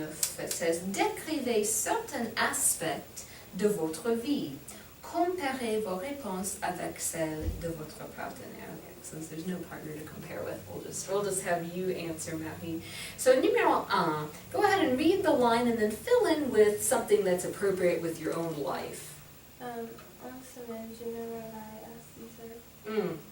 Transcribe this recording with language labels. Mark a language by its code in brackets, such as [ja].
[en] It says, [fr] décrivez certains aspects de votre vie. Comparez vos réponses avec celles de votre partenaire. [en] Okay, since there's no partner to compare with, we'll just have you answer, Marie. So numéro 1, go ahead and read the line and then fill in with something that's appropriate with your own life. [fr] En semaine, je me réveille à 6 heures.